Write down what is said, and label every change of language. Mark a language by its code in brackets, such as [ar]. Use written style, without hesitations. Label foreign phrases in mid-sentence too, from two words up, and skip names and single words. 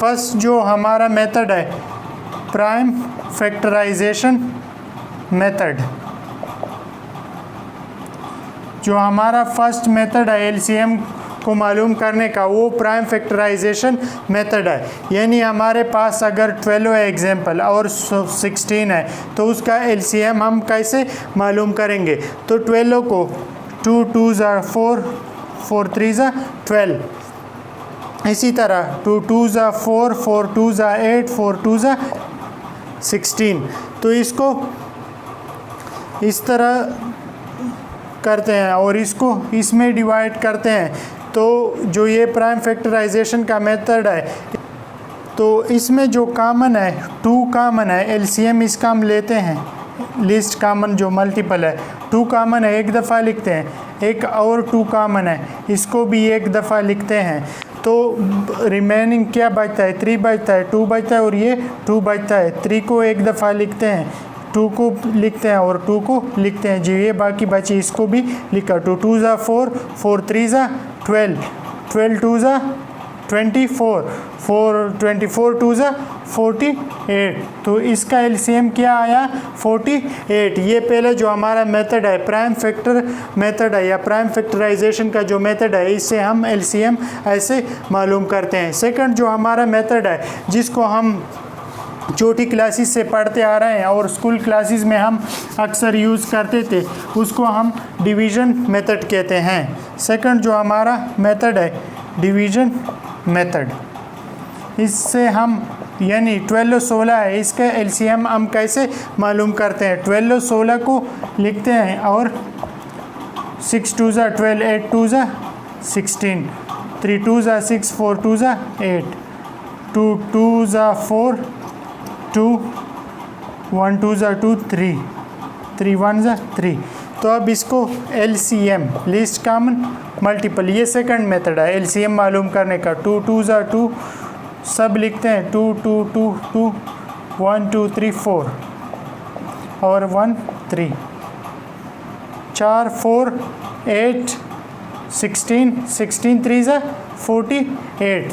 [ur] فرسٹ جو ہمارا میتھڈ ہے [en] prime factorization method, [ur] جو ہمارا فرسٹ میتھڈ ہے ایل سی ایم کو معلوم کرنے کا، وہ [en] prime factorization method [ur] ہے. یعنی ہمارے پاس اگر 12 ہے ایگزامپل اور 16 ہے تو اس کا ایل سی ایم ہم کیسے معلوم کریں گے? تو 12 کو [en] 2 2s are 4, 4 3s are 12, [ur] اسی طرح [en] 2 2s are 4, 4 2s are 8, 4 2s are 16। [ur] تو اس کو اس طرح کرتے ہیں اور اس کو اس میں ڈیوائیڈ کرتے ہیں. تو جو یہ [en] prime factorization [ur] کا میتھڈ ہے، تو اس میں جو کامن ہے 2 کامن ہے، ایل سی ایم اس کا ہم لیتے ہیں [en] least common [ur] جو ملٹیپل ہے 2 کامن ہے، ایک دفعہ لکھتے ہیں، ایک اور 2 کامن ہے اس کو بھی ایک دفعہ لکھتے ہیں. تو ریمیننگ کیا بچتا ہے؟ 3 بچتا ہے، 2 بچتا ہے اور یہ 2 بچتا ہے. 3 کو ایک دفعہ لکھتے ہیں، 2 کو لکھتے ہیں اور 2 کو لکھتے ہیں جی، یہ باقی بچی اس کو بھی لکھا. [en] 2 2s are 4, 4 3s are 12, 12 2s are 24, 24 2s are 48। [ur] تو اس کا ایل سی ایم کیا آیا؟ 48. یہ پہلے جو ہمارا میتھڈ ہے [en] prime factor method [ur] ہے یا [en] prime factorization [ur] کا جو میتھڈ ہے، اس سے ہم ایل سی ایم ایسے معلوم کرتے ہیں. سیکنڈ جو ہمارا میتھڈ ہے جس کو ہم چھوٹی کلاسز سے پڑھتے آ رہے ہیں اور [en] school classes [ur] میں ہم اکثر یوز کرتے تھے، اس کو ہم [en] division method [ur] کہتے ہیں. سیکنڈ جو ہمارا میتھڈ ہے [en] division method, [ur] اس سے ہم یعنی 12 16 ہے، اس کا ایل سی ایم ہم کیسے معلوم کرتے ہیں? 12 16 کو لکھتے ہیں اور [en] 6 2s are 12, 8 2s are 16, 3 2s are 6, 4 2s are 8, 2 2s are 4, 2 1 2s are 2, 3 3 1s are 3। [ur] تو اب اس کو ایل سی ایم [en] least common multiple, [ur] یہ سیکنڈ میتھڈ ہے ایل سی ایم معلوم کرنے کا. 2 [en] 2s are [ur] 2 سب لکھتے ہیں, 2 2 2 2 1 2 3 4 اور 1 3, 4 4 8 16, 16 [en] 3s are [ur] 48।